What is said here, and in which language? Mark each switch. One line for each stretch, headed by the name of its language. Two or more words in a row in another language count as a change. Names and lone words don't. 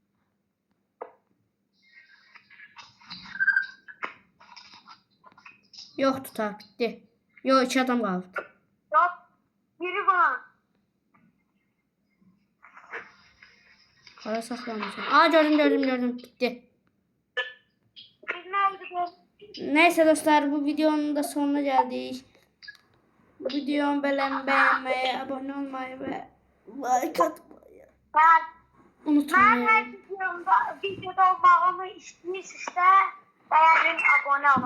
Azerbaijani: Yoxdur, ta bitdi. Yox, 2 adam qaldı.
Turkish: Yok. Biri var.
Azerbaijani: Hara saxlamışam. Aa, gördüm, bitdi.
Turkish: Biz nerede? Neyse dostlar, bu videonun da sonuna geldik. Bu videomu beğenmeyi, abone olmayı ve like atmayı Ben unutmayın. her videoda olmağımı istiyorsa beğenin, abone olun.